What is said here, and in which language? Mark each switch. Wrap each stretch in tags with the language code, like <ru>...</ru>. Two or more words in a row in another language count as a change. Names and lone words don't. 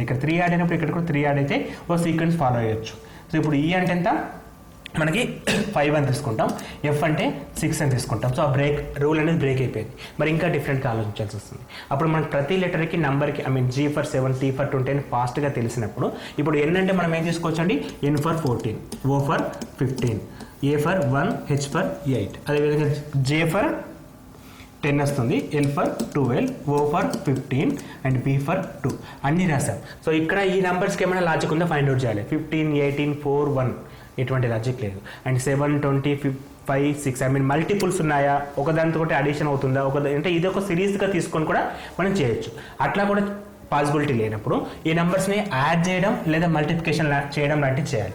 <te>ఇక్కడ 3 యాడ్ అయినప్పుడు ఇక్కడ కూడా 3 యాడ్ అయితే ఓ</te> <en>sequence follow</en> <te>అయ్యొచ్చు. సో ఇప్పుడు E అంటే ఎంత? మనకి 5 అని తీసుకుంటాం, F అంటే 6 అని తీసుకుంటాం. సో ఆ రూల్ అనేది బ్రేక్ అయిపోయింది. మరి ఇంకా డిఫరెంట్గా ఆలోచించాల్సి వస్తుంది. అప్పుడు మనకి ప్రతి లెటర్కి నెంబర్కి</te> <en>G for 7, T for 20</en> <te>అని ఫాస్ట్గా తెలిసినప్పుడు ఇప్పుడు N అంటే మనం ఏం తీసుకోవచ్చు అండి?</te> <en>N for 14, O for 15, A for 1, H for 8,</en> <te>అదేవిధంగా</te> <en>J for 10</en> <te>వస్తుంది,</te> <en>L for 12, O for 15 అండ్ B for 2</en> <te>అన్నీ రాసాం. సో ఇక్కడ ఈ నెంబర్స్కి ఏమైనా లాజిక్ ఉందో</te> <en>find out</en> <te>చేయాలి. 15, 18, 4, 1 ఎటువంటి లాజిక్ లేదు. అండ్ 7, 20, 5, 6 మల్టిపుల్స్ ఉన్నాయా, ఒకదానితో అడిషన్ అవుతుందా, అంటే ఇది ఒక సిరీస్గా తీసుకొని కూడా మనం చేయొచ్చు. అట్లా కూడా పాసిబిలిటీ లేనప్పుడు ఈ నెంబర్స్ని యాడ్ చేయడం లేదా మల్టిప్లికేషన్ చేయడం లాంటివి చేయాలి.</te>